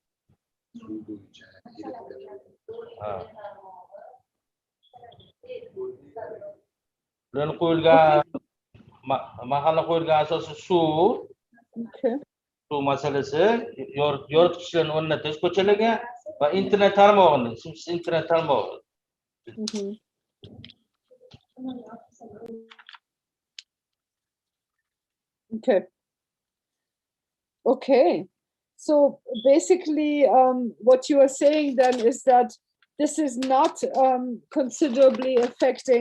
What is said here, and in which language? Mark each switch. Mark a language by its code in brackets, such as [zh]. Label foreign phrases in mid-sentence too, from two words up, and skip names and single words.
[uz] Ularning qo'yilgan mahalla qo'yilgan asosiy suv, suv masalasi, yoritgichlarni o'rnatish ko'chalarga va internet tarmog'ini, simsiz internet tarmog'i. [en] Okay. Okay. So basically, what you are saying then is that this is not considerably affecting.